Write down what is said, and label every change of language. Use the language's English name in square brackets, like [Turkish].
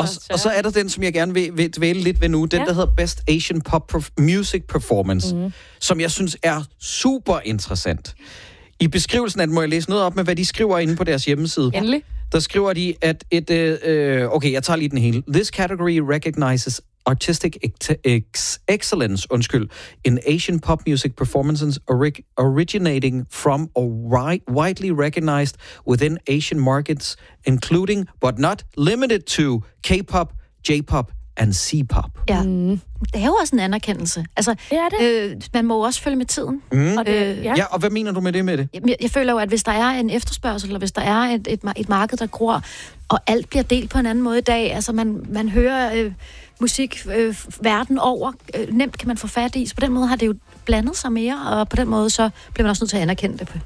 [Danish] og så er der den, som jeg gerne vil dvæle lidt ved nu, den der hedder Best Asian Pop Music Performance, som jeg synes er super interessant. I beskrivelsen af den må jeg læse noget op med, hvad de skriver inde på deres hjemmeside. Endelig. Der skriver de, at jeg tager lige den hele. [English] This category recognizes artistic excellence, in Asian pop music performances originating from or widely recognized within Asian markets, including, but not limited to, K-pop, J-pop, and C-pop. [Danish] Ja, det er jo også en anerkendelse. Altså, det er det. Man må også følge med tiden. Mm. Og og hvad mener du med det? Jeg føler jo, at hvis der er en efterspørgsel, eller hvis der er et marked, der gror, og alt bliver delt på en anden måde i dag, altså man hører musik verden over, nemt kan man få fat i. Så på den måde har det jo blandet sig mere, og på den måde så bliver man også nødt til at anerkende det.